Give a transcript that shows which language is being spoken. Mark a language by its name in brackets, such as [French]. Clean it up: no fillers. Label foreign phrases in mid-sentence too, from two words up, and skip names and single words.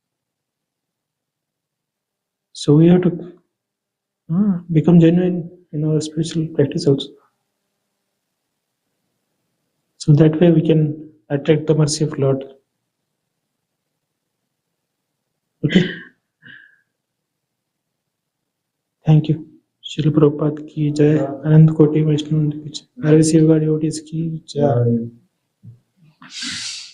[English] So we have to become genuine in our spiritual practice also. So that way we can attract the mercy of Lord. Okay. Thank you. [Hindi] श्रील प्रभुपाद की जय. आनंद कोटि वैष्णव की जय. RVC VOICE की जय.